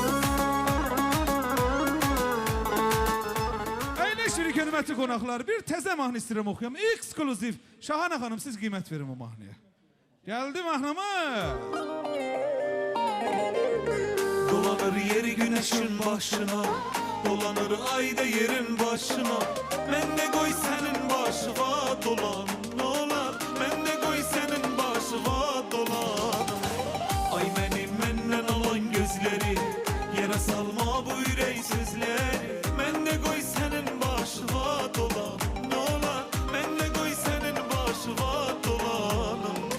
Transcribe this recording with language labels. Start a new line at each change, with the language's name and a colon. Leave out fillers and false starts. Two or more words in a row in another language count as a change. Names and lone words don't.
Azerbaijani: Əyləşirik hörmətli qonaqlar. Bir təzə mahnı istəyirəm oxuyam. Ekskluziv. Şahanə xanım siz qiymət verin bu mahnıya. Gəldi mahnımız.
Turkish: Dolanır yeri güneşin başına Dolanır ayda yerin başına Men de koy senin başına dolan Ne olar men de koy senin başına dolan Ay benim menden alan gözleri Yere salma bu yüreği sözleri Men de koy senin başına dolan Ne olar men de koy senin başına dolanım